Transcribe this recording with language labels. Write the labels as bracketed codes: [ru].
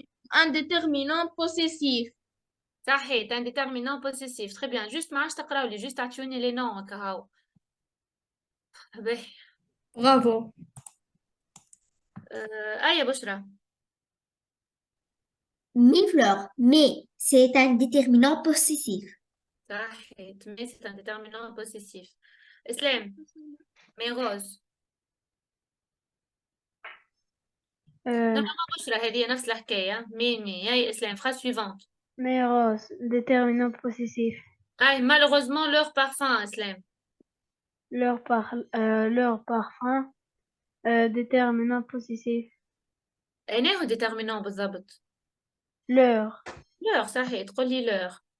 [fr] Un déterminant possessif. [ar] صحيح, [fr] un déterminant possessif. Très bien. Juste [ar] ما عادش تقراو لي, [fr] juste [ar] اعطوني [fr] les noms [ar] هكا هاو. [fr] Bravo. [ar] يا بشرى. [fr] Mi-fleur, mais c'est un déterminant possessif. [ar] صحيح, [fr] mais c'est un déterminant possessif. Islam. Mais Rose. [ar] بشرى هذه نفس الحكاية. مي هاي إسلام. [fr] Phrase suivante. Mais rose, déterminant possessif. Malheureusement, leur parfum, Islam. Leur parfum, déterminant possessif. [ar] أين هو déterminant بالضبط؟ [fr] Leur, [ar] صحيح, تقول لي leur.